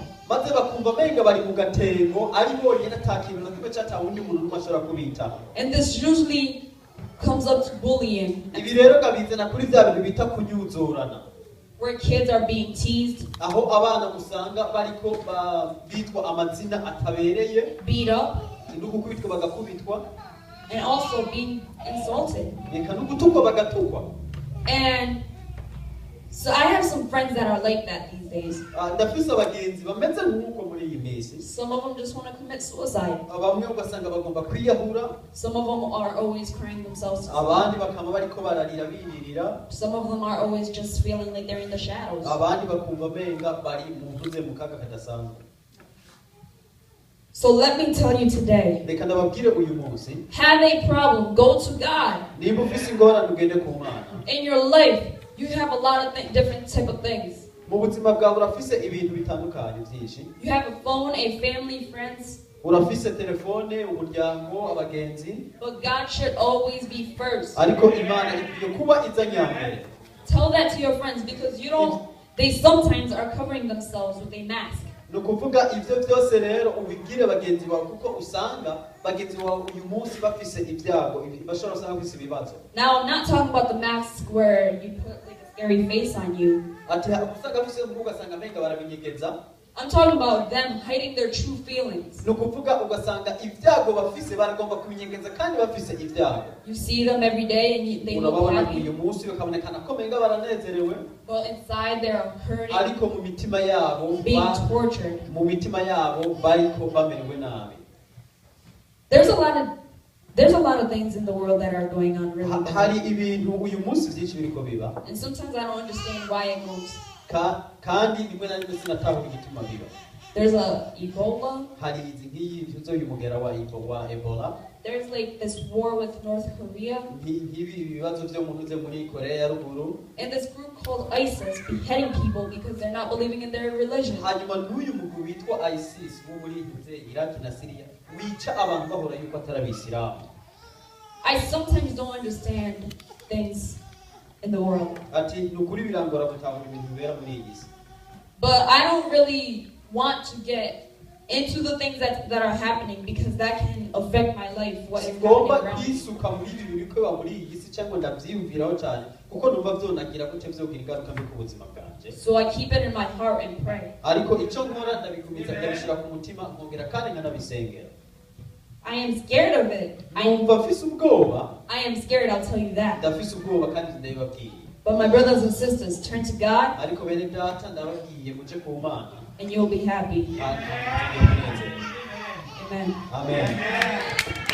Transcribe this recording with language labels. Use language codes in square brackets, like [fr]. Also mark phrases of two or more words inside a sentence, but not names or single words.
[rn] maze bakumva menga bari mu gatengo ari bonyine ata kintu na kimwe cyataha undi muntu n'umwe ashobora kubitaho. [en] And this usually comes up to bullying, [rn] ibi rero kabizana kuri bya bintu bita kunyuzurana, [en] where kids are being teased, [rn] aho abana usanga bariko bitwa amazina atabereye, [en] beat up, [rn] no gukubitwa bagakubitwa, [en] and also being insulted. [rn] reka no gutukwa bagatukwa. [en] And so I have some friends that are like that these days. [rn] ndafise abagenzi bameze nk'uko muri iyi minsi. [en] Some of them just want to commit suicide. [rn] bamwe ugasanga bagomba kwiyahura, [en] Some of them are always crying themselves to [rn] abandi [en] sleep. [rn] bakaba bariko bararira biririra, [en] Some of them are always just feeling like they're in the shadows. [rn] abandi bakumva menga bari muvuze mu kaga kadasanzwe. [en] So let me tell you today, [rn] reka ndababwire uyu munsi, [en] have a problem, go to God. [rn] nimba ufise ingorane ugende ku Mana. [en] In your life, you have a lot of different type of things. [rn] mu buzima bwawe urafise ibintu bitandukanye byinshi. [en] You have a phone, a family, friends, [rn] urafise telefone, umuryango, abagenzi, [en] but God should always be first. [rn] ariko Imana ikwiye kuba iza nyambere. [en] Tell that to your friends because they sometimes are covering themselves with a mask. [rn] ni ukuvuga ibyo byose rero ubigire bagenzi bawe kuko usanga bagenzi bawe uyu munsi bafise ibyago bashobora usanga bafise ibibazo. [en] Now, I'm not talking about the mask where you put like a scary face on you. [rn] ati usanga bafise ugasanga menga barabinyegeza. [en] I'm talking about them hiding their true feelings. [rn] ni ukuvuga ugasanga ibyago bafise baragomba kubinyegeza kandi bafise ibyago. [en] You see them every day and they look [rn] urababona [en] happy, [rn] uyu munsi bakabonekana ko menga baranezerewe, [en] but inside they're hurting, [rn] ariko mu mitima yabo [en] being tortured. [rn] mu mitima yabo bariko bamerewe nabi. [en] There's a lot of things in the world that are going on really [rn] hari [en] bad. [rn] ibintu uyu munsi byinshi biriko biba, [en] And sometimes I don't understand why it goes. [rn] kandi rimwe na rimwe sinatahura igituma biba. [en] There's a Ebola. [rn] hari izi nk'iyi uyu mugera wa Ebola, [en] There's like this war with North Korea. [rn] nk'ibi bibazo byo mu ntuze muri Korea ya ruguru, [en] And this group called ISIS beheading people because they're not believing in their religion. [rn] hanyuma n'uyu mugwi witwa ISIS wo muri Iraq na Syria wica abantu bahora yuko atari abisilamu. [en] I sometimes don't understand things in the world. [rn] ati ni ukuri birangora gutahura ibintu bibera muri iyi si. [en] But I don't really want to get into the things that are happening, because that can affect my life, what is [rn] ngomba [en] happening around me. [rn] kwisuka muri ibi bintu bikorwa muri iyi si cyangwa ndabyiyumviraho cyane kuko numva byonagira gute byogira ingaruka mbi ku buzima bwanjye. [en] So I keep it in my heart and pray. [rn] Ariko icyo nkora ndabigumiza ndabishyira ku mutima nkongera kandi nkanabisengera. [en] I am scared of it. [rn] Numva mfise ubwoba. [en] I am scared, I'll tell you that. [rn] Ndafise ubwoba kandi ndabibabwiye. [en] But my brothers and sisters, turn to God. [rn] Ariko bene data ndababwiye muje ku Mana. [en] And you'll be happy. Amen. Amen. Amen.